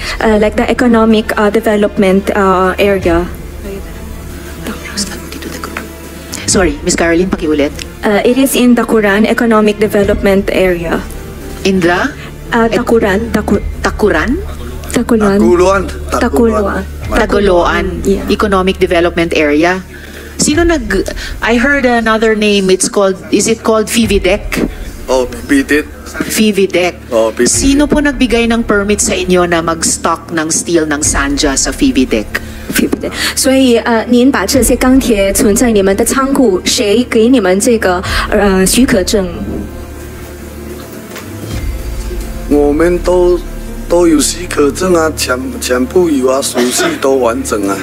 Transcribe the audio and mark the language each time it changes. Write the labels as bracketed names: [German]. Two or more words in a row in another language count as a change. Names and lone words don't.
[English] Like the economic development area. Sorry, Miss Caroline, pakiulit. It is in Dakuran Economic Development Area. In the? Dakuran. Takuran? Takuluan. Tagoloan Yeah. Economic Development Area. Sino I heard another name. Is it called FIVIDEC? Oh, FIVIDEC. FIVIDEC. Oh, FIVIDEC. [Filipino] Sino po nagbigay ng permit sa inyo na mag-stock ng steel ng Sanja sa FIVIDEC? [Chinese] 所以您把这些钢铁存在你们的仓库，谁给你们这个许可证？我们都有许可证啊，全部有啊，手续都完整啊。